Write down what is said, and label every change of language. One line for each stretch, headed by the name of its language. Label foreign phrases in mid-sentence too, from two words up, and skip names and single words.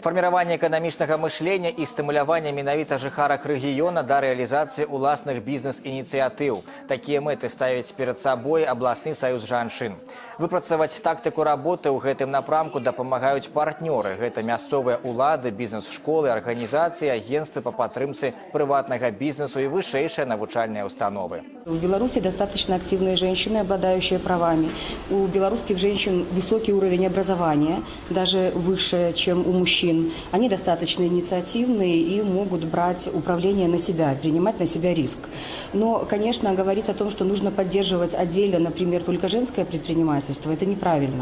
Belarusian: Фарміраванне эканамічнага мышлення і стымуляванне менавіта жыхарак рэгіёна да рэалізацыі ўласных бізнес-ініцыятыў. Такія мэты ставіць перад сабой абласны саюз жанчын. Выпрацаваць тактыку работы ў гэтым напрамку дапамагаюць партнёры. Гэта мясцовыя ўлады, бізнес-школы, арганізацыі, агенствы па падтрымцы прыватнага бізнесу і вышэйшыя навучальныя установы.
Russian: В Беларуси достаточно активные женщины, обладающие правами. У белорусских женщин высокий уровень образования, даже выше, чем у мужчин. Они достаточно инициативные и могут брать управление на себя, принимать на себя риск. Но, конечно, говорить о том, что нужно поддерживать отдельно, например, только женское предпринимательство, это неправильно.